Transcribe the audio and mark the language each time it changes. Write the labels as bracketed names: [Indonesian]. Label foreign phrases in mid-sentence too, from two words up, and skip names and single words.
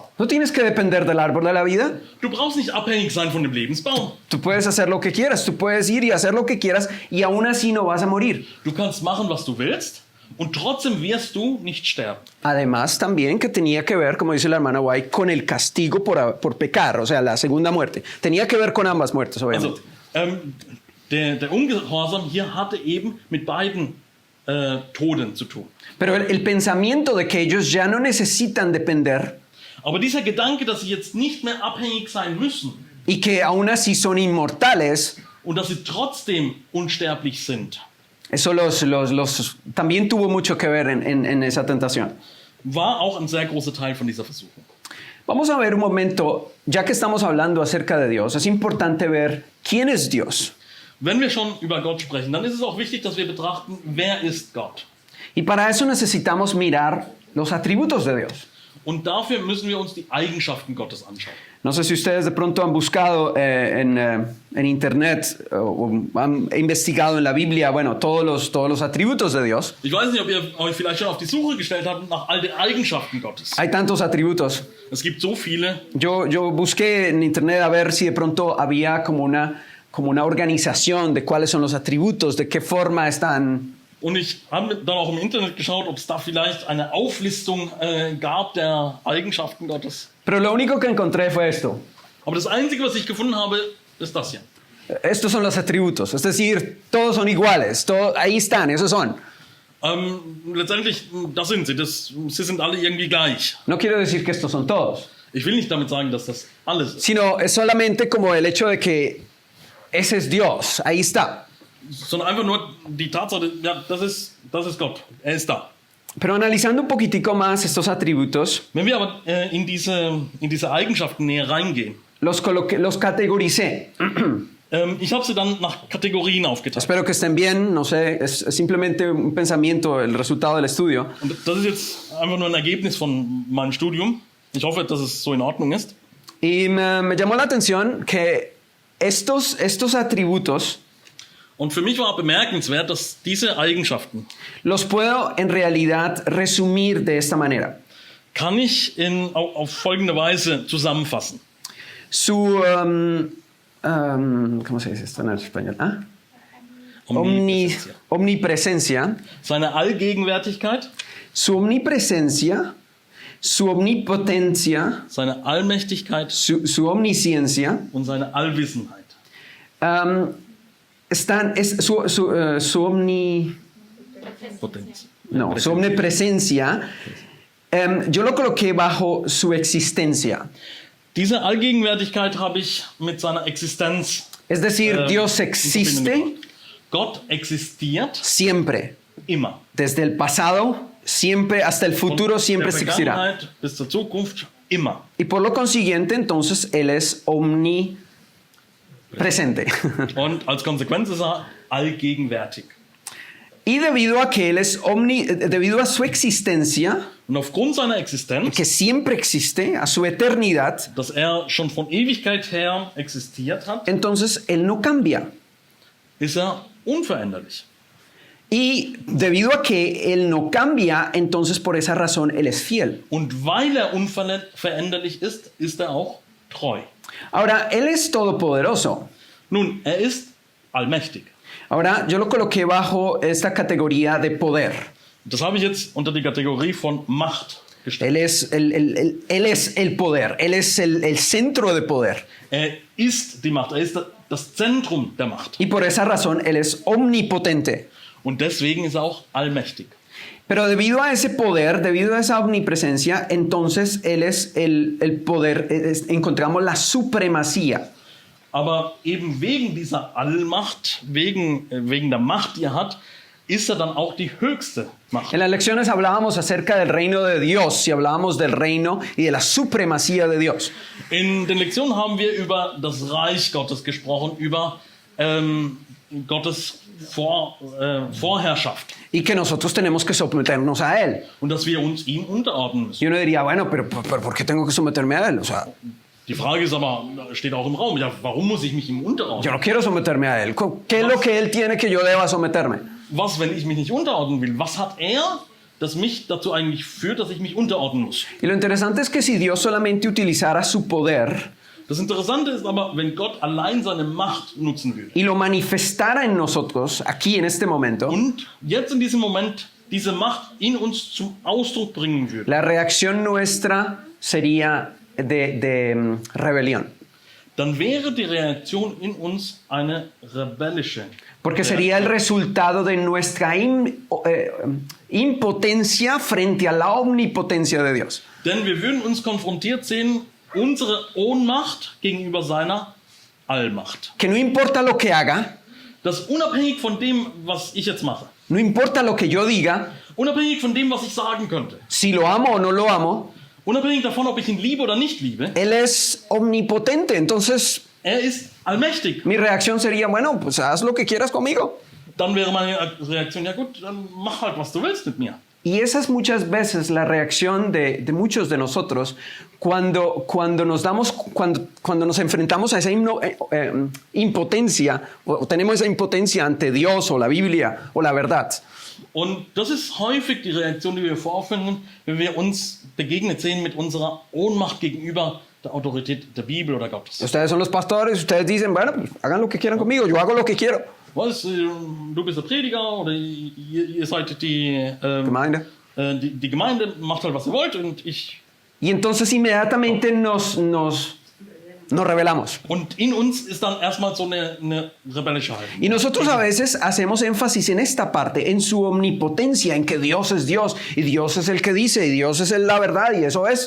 [Spanish] No tienes que depender del árbol de la vida. [German] Du brauchst nicht abhängig sein von dem Lebensbaum. [Spanish] Tú puedes hacer lo que quieras, tú puedes ir y hacer lo que quieras y aún así no vas a morir. [German] Du kannst machen, was du willst und trotzdem wirst du nicht sterben. [Spanish] Además también que tenía que ver, como dice la hermana White, con el castigo por pecar, o sea, la segunda muerte. Tenía que ver con ambas muertes, obviamente. [German] Also, der Ungehorsam hier hatte eben mit beiden Toden zu tun. [Spanish] Pero el pensamiento de que ellos ya no necesitan depender [German] Aber dieser Gedanke, dass sie jetzt nicht mehr abhängig sein müssen [Spanish] y que aún así son inmortales, [German] und dass sie trotzdem unsterblich sind, [Spanish] eso también tuvo mucho que ver en esa tentación. [German] war auch ein sehr großer Teil von dieser Versuchung. [Spanish] Vamos a ver un momento, ya que estamos hablando acerca de Dios, es importante ver quién es Dios. [German] Wenn wir schon über Gott sprechen, dann ist es auch wichtig, dass wir betrachten, wer ist Gott? [Spanish] Y para eso necesitamos mirar los atributos de Dios. [German] Und dafür müssen wir uns die Eigenschaften Gottes anschauen. [Spanish] No sé si ustedes de pronto han buscado en internet o han investigado en la Biblia, bueno, todos los atributos de Dios. [German] Ich weiß nicht, ob ihr euch vielleicht schon auf die Suche gestellt habt nach all den Eigenschaften Gottes. [Spanish] Hay tantos atributos. [German] Es gibt so viele. [Spanish] Yo busqué en internet a ver si de pronto había como una organización de cuáles son los atributos, de qué forma están. [German] Und ich habe dann auch im Internet geschaut, ob es da vielleicht eine Auflistung gab der Eigenschaften Gottes. [Spanish] Pero lo único que encontré fue esto. [German] Aber das Einzige, was ich gefunden habe, ist das hier. [Spanish] Estos son los atributos, es decir, todos son iguales, ahí están, esos son. [German] Letztendlich, das sind sie. Sie sind alle irgendwie gleich. [Spanish] No quiero decir que estos son todos, [German] Ich will nicht damit sagen, dass das alles ist. [Spanish] sino es solamente como el hecho de que ese es Dios, ahí está. [German] Sondern einfach nur die Tatsache, ja, das ist Gott. Er ist da. [Spanish] Pero analizando un poquitico más estos atributos, [German] Wenn wir aber in diese Eigenschaften näher reingehen, [Spanish] los categoricé. [German] ich habe sie dann nach Kategorien aufgeteilt. [Spanish] Espero que estén bien, no sé, es simplemente un pensamiento, el resultado del estudio. [German] Und das ist jetzt einfach nur ein Ergebnis von meinem Studium. Ich hoffe, dass es so in Ordnung ist. [Spanish] Y me llamó la atención que estos atributos [German] Und für mich war bemerkenswert, dass diese Eigenschaften [Spanish] los puedo en realidad resumir de esta manera. [German] kann ich auf folgende Weise zusammenfassen. [Spanish] Su, ¿cómo se dice esto en español? Omnipresencia. Omnipresencia, [German] Seine Allgegenwärtigkeit, [Spanish] su omnipresencia, su omnipotencia, [German] seine Allmächtigkeit [Spanish] su omnisciencia, [German] und seine Allwissenheit. [Spanish] Su omnipresencia, yo lo coloqué bajo su existencia. [German] Diese Allgegenwärtigkeit habe ich mit seiner Existenz. [Spanish] Es decir, Dios existe [German] Gott existiert [Spanish] siempre, [German] immer. [Spanish] desde el pasado, siempre hasta el futuro, [German] Von [Spanish] siempre [German] der [Spanish] existirá. [German] Vergangenheit bis zur Zukunft immer. [Spanish] Y por lo consiguiente, entonces, Él es omnipresente. [German] Und als Konsequenz ist er allgegenwärtig. [Spanish] Y debido a que Él es debido a su existencia, [German] Und aufgrund seiner Existenz, [Spanish] que siempre existe, a su eternidad, [German] dass schon von Ewigkeit her existiert hat, [Spanish] entonces Él no cambia. [German] ist unveränderlich. [Spanish] Y debido a que Él no cambia, entonces por esa razón Él es fiel. [German] Und weil unveränderlich ist, ist auch treu. [Spanish] Ahora, Él es todopoderoso. [German] Nun, ist allmächtig. [Spanish] Ahora, yo lo coloqué bajo esta categoría de poder. [German] Das habe ich jetzt unter die Kategorie von Macht gestellt. [Spanish] Él es el poder, Él es el centro de poder. [German] Ist die Macht, ist das Zentrum der Macht. [Spanish] Y por esa razón Él es omnipotente. [German] Und deswegen ist auch allmächtig. [Spanish] Pero debido a ese poder, debido a esa omnipresencia, entonces Él es el poder, encontramos la supremacía. [German] Aber eben wegen dieser Allmacht, wegen der Macht, die hat, ist dann auch die höchste Macht. [Spanish] En las lecciones hablábamos acerca del reino de Dios y hablábamos del reino y de la supremacía de Dios. [German] In den Lektionen haben wir über das Reich Gottes gesprochen, über Gottes Vorherrschaft. [Spanish] Y que nosotros tenemos que someternos a Él. [German] Und dass wir uns ihm unterordnen müssen. [Spanish] Y uno diría, bueno, pero ¿por qué tengo que someterme a Él? O sea, [German] Die Frage ist aber, steht auch im Raum, ja, warum muss ich mich ihm unterordnen? [Spanish] yo no quiero someterme a Él. ¿Qué es lo que Él tiene que yo deba someterme? [German] Was, wenn ich mich nicht unterordnen will? Was hat das mich dazu eigentlich führt, dass ich mich unterordnen muss? [Spanish] Y lo interesante es que si Dios solamente utilizara su poder [German] Das Interessante ist aber, wenn Gott allein seine Macht nutzen würde [Spanish] y lo manifestara en nosotros, aquí en este momento, [German] und jetzt in diesem Moment diese Macht in uns zum Ausdruck bringen würde, [Spanish] la reacción nuestra sería de rebelión. [German] dann wäre die Reaktion in uns eine rebellische. [Spanish] Porque sería el resultado de nuestra impotencia frente a la omnipotencia de Dios. [German] Denn wir würden uns konfrontiert sehen, unsere Ohnmacht gegenüber seiner Allmacht. [Spanish] Que no importa lo que haga, [German] Das unabhängig von dem, was ich jetzt mache, [Spanish] no importa lo que yo diga, [German] unabhängig von dem, was ich sagen könnte, [Spanish] si lo amo o no lo amo, [German] unabhängig davon, ob ich ihn liebe oder nicht liebe, [Spanish] Él es omnipotente. Entonces, [German] ist allmächtig. [Spanish] mi reacción sería, bueno, pues haz lo que quieras conmigo. [German] Dann wäre meine Reaktion, ja gut, dann mach halt, was du willst mit mir. [Spanish] Y esa es muchas veces la reacción de muchos de nosotros cuando nos enfrentamos a esa impotencia o tenemos esa impotencia ante Dios o la Biblia o la verdad. [German] Und das ist häufig die Reaktion, die wir vorfinden, wenn wir uns begegnet sehen mit unserer Ohnmacht gegenüber der Autorität der Bibel oder Gottes. [Spanish] Ustedes son los pastores, ustedes dicen, bueno, pues, hagan lo que quieran conmigo, yo hago lo que quiero. [German] Was, du bist der Prediger oder ihr seid die Gemeinde. Die Gemeinde, macht halt, was ihr wollt und ich... [Spanish] Y entonces inmediatamente nos rebelamos. [German] Und in uns ist dann erstmal so eine rebellische Haltung. [Spanish] Y nosotros a veces hacemos énfasis en esta parte, en su omnipotencia, en que Dios es Dios y Dios es el que dice y Dios es la verdad y eso es.